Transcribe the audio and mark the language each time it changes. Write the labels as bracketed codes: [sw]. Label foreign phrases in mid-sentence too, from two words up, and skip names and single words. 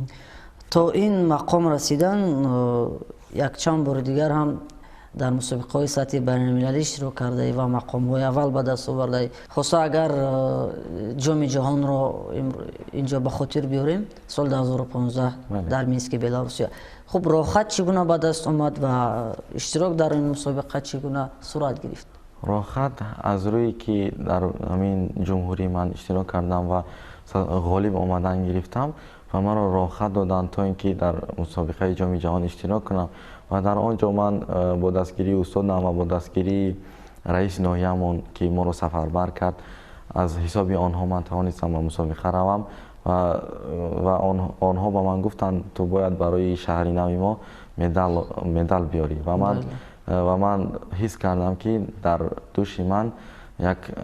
[tg] تا این مقام رسیدن یک چند بار دیگر هم در مسابقه‌های سطح بین‌المللی شرکت کرده و مقام‌های اول به دست آورده. خاصه اگر جام جهان رو اینجا به خاطر بیاریم سال 2015 در مینسک بلاروسیا. خب راحت چگونه به دست آمد و اشتراک در این مسابقه چگونه صورت گرفت؟ роҳхат аз рӯе ки дар ҳамин ҷумҳурӣ ман иштирок кардам ва ғолиб омадан гирифтам ва маро роҳхат доданд то ин ки дар мусобиқаи ҷоми ҷаҳон иштирок кунам ва дар он ҷо ман бо дастгирии устодам ва бо дастгирии раиси ноҳиямон ки моро сафарбар кард аз ҳисоби онҳо ман тавонистам ба мусобиқа равам ва онҳо ба ман гуфтанд ту бояд барои шаҳри нави мо медал биёрӣ ва ман ҳис кардам ки дар дӯши ман як